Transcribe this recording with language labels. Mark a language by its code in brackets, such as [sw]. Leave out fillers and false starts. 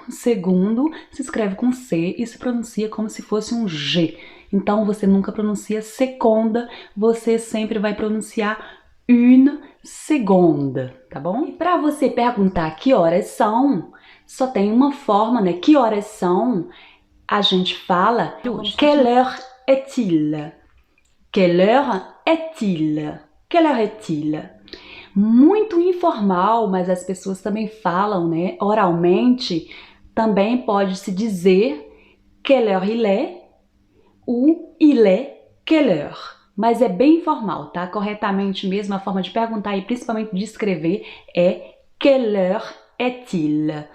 [pt] Segundo, se escreve com C e se pronuncia como se fosse um G. Então, você nunca pronuncia seconda, você sempre vai pronunciar une seconde, tá bom? E para você perguntar que horas são, só tem uma forma, né? Que horas são? A gente fala quelle heure est-il? [fr] Quelle heure est-il? Quelle heure est-il? [pt] Muito informal, mas as pessoas também falam, né? Oralmente, também pode se dizer quelle heure il est ou il est quelle heure. Mas é bem informal, tá? Corretamente mesmo, a forma de perguntar e principalmente de escrever é quelle heure est-il?